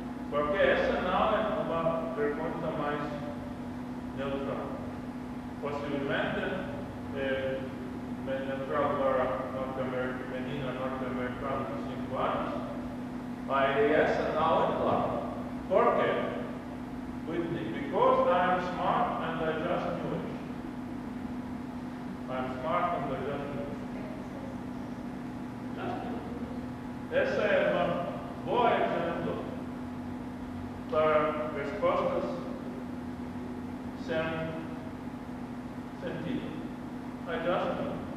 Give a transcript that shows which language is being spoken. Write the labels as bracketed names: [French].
[Portuguese] Porque essa não é uma pergunta mais neutral. Possivelmente é neutral para menina norte-americana de 5 anos, mas essa não é clara. Por quê? [English] Whitney, because I'm smart and I just knew it. I'm smart and I just knew it. [Portuguese] Essa é uma boa exemplo para respostas sem sentido. [English] I just knew.